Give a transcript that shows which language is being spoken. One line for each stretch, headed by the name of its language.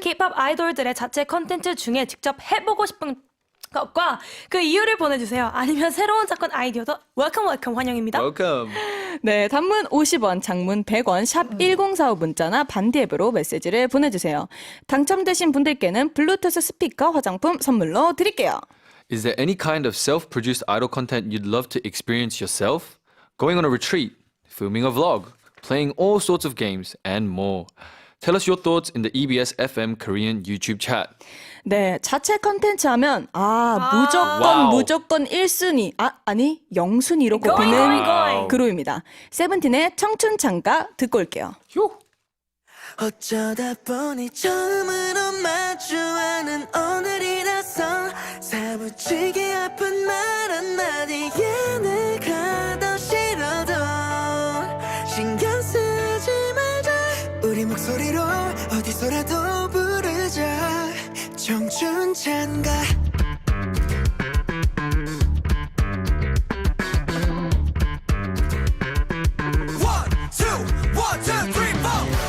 Korean: K-pop 아이돌들의 자체 컨텐츠 중에 직접 해보고 싶은 것과 그 이유를 보내주세요. 아니면 새로운 작건 아이디어도 웰컴 환영입니다.
English: Welcome.
Korean: 네, 단문 50원, 장문 100원, 샵 1045 문자나 반디 앱으로 메시지를 보내주세요. 당첨되신 분들께는 블루투스 스피커 화장품 선물로 드릴게요.
English: Is there any kind of self-produced idol content you'd love to experience yourself? Going on a retreat, filming a vlog, playing all sorts of games, and more. Tell us your thoughts in the EBS FM Korean YouTube chat.
Korean: 네, 자체 컨텐츠 하면 와우. 무조건 1순위, 아니 0순위로
English: Going,
Korean: 꼽히는
English: going.
Korean: 그룹입니다. 세븐틴의 청춘 창가 듣고 올게요. 어쩌다 보니 처음으로 마주하는 오늘이라서 사무치게 아픈 말 한마디에 내가 더 싫어도 신경 쓰지 말자 우리 목소리로 어디서라도 부르자 청춘 찬가
English: One, two, three, four